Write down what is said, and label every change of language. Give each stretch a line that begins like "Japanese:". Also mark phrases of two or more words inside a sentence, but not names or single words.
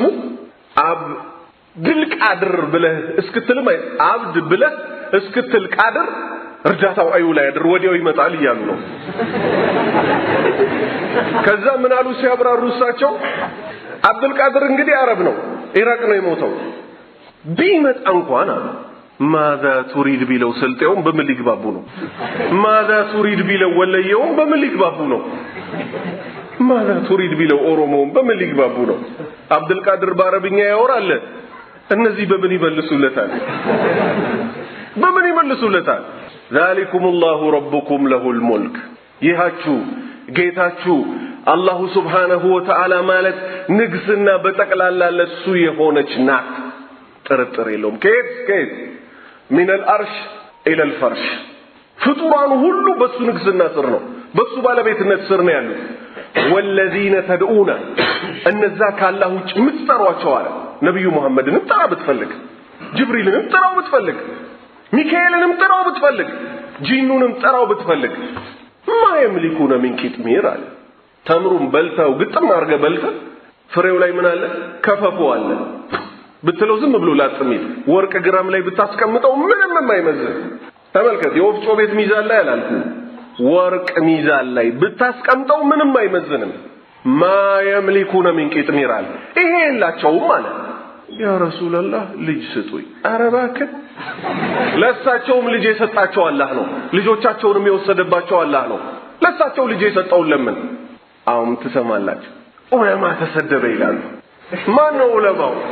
Amharic: አብዱል ቃድር ብለህ እስክትል አብድ ብለህ እስክትል ቃድር እርዳታው አይውል አያድር ወዲያው ይመጣል እያሉ ነው። ከዛ ምን አሉ ሲያብራሩ እሳቸው አብዱል ቃድር እንግዲህ አረብ ነው፣ ኢራቅ ነው የሞተው። ቢመጣ እንኳን አሉ
Arabic: ماذا تريد
Amharic: ቢለው ስልጤውም በምን ሊግባቡ ነው?
Arabic: ماذا تريد
Amharic: ቢለው ወለየውም በምን ሊግባቡ ነው?
Arabic: ماذا تريد
Amharic: ቢለው ኦሮሞውም በምን ሊግባቡ ነው? አብዱል ቃድር በአረብኛ ያወራል። እነዚህ በምን ይመልሱለታል? በምን ይመልሱለታል?
Arabic: ذلكم الله ربكم له الملك
Amharic: ይሃችሁ ጌታችሁ
Arabic: الله سبحانه وتعالى
Amharic: ማለት ንግስና በጠቅላላ ለሱ የሆነች ናት። ጥርጥር የለውም። ከየት
Arabic: من الأرش إلى الفرش
Amharic: ፍጡራኑ ሁሉ በሱ ንግስና ስር ነው፣ በሱ ባለቤትነት ስር ነው ያሉት።
Arabic: والذين تدعون
Amharic: እነዛ ካላህ ውጭ ምትጠሯቸው አለ ነብዩ መሐመድንም ጥራ ብትፈልግ፣ ጅብሪልንም ጥራው ብትፈልግ፣ ሚካኤልንም ጥራው ብትፈልግ፣ ጂኑንም ጥራው ብትፈልግ
Arabic: ما يملكون من قطمير
Amharic: አለ። ተምሩን በልተው ግጥም አርገ በልተው ፍሬው ላይ ምን አለ? ከፈፉ አለ ብትለው ዝም ብሎ ላጥሚት ወርቅ ግራም ላይ ብታስቀምጠው ምንም የማይመዝን ተመልከት። የወፍጮ ቤት ሚዛን ላይ አላልኩ፣ ወርቅ ሚዛን ላይ ብታስቀምጠው ምንም አይመዝንም።
Arabic: ما يملكون من قطمير
Amharic: አለ። ይሄ የላቸውም ማለት
Arabic: يا رسول الله
Amharic: ልጅ ስጡኝ። ኧረ እባክህ ለሳቸውም ልጅ የሰጣቸው አላህ ነው፣ ልጆቻቸውንም የወሰደባቸው አላህ ነው። ለሳቸው ልጅ የሰጠው ለምን? አሁን ትሰማላችሁ ዑለማ ተሰደበ ይላሉ። ማን ነው ዑለማው?